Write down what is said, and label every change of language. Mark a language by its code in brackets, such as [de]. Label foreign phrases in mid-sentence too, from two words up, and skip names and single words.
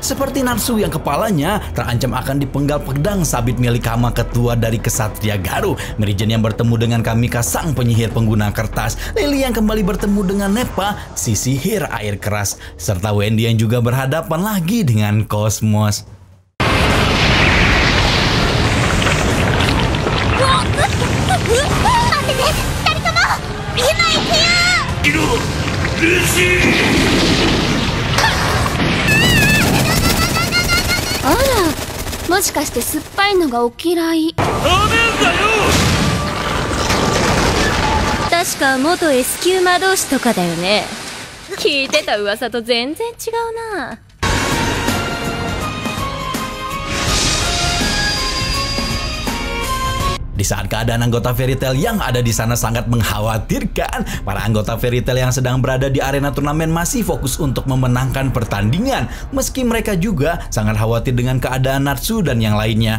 [id] Seperti Natsu yang kepalanya terancam akan dipenggal pedang sabit milik Kama, ketua dari Ksatria Garo, Mary Jane yang bertemu dengan Kamika, sang penyihir pengguna kertas, Lily yang kembali bertemu dengan Nepa, si sihir air keras, serta Wendy yang juga berhadapan lagi dengan Cosmos. [ja] あら、もしかして酸っぱいのがお嫌い。確か元 S 級魔導士とかだよね。聞いてた噂と全然違うな。 [id] Di saat keadaan anggota Fairy Tail yang ada di sana sangat mengkhawatirkan, para anggota Fairy Tail yang sedang berada di arena turnamen masih fokus untuk memenangkan pertandingan. Meski mereka juga sangat khawatir dengan keadaan Natsu dan yang lainnya.